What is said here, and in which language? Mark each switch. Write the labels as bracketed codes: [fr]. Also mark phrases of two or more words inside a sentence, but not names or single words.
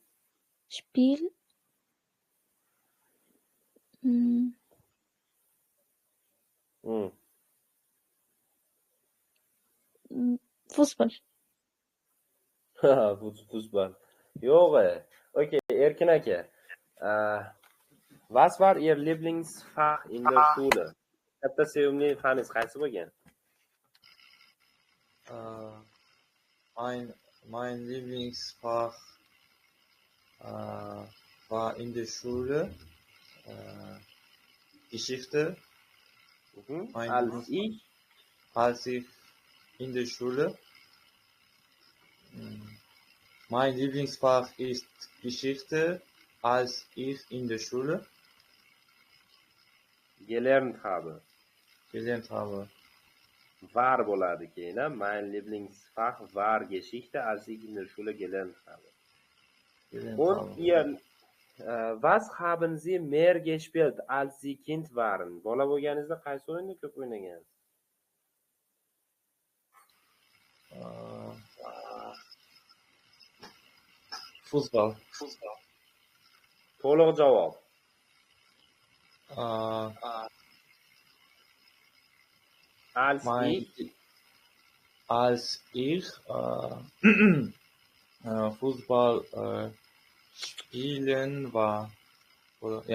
[de] Fußball. Fußball. [uz] Yo'q. Okay, Erkin aka. [de] Was war Ihr Lieblingsfach in der Schule? [uz] Katta sevimli faningiz qaysi bo'lgan? [de] Mein Lieblingsfach war in der Schule Geschichte. Als ich in der Schule. Mein Lieblingsfach ist Geschichte, als ich in der Schule gelernt habe. War [uz] bo'ladi keyin. [de] Mein Lieblingsfach war Geschichte, als ich in der Schule gelernt habe. Und ihr, was haben Sie mehr gespielt, als Sie Kind waren? [uz] Bola bo'lganingizda qaysi o'yinni ko'p o'ynagansiz? [de] Fußball. [uz] To'liq javob. [de] Als ich Fußball spielen war. Oder, ja.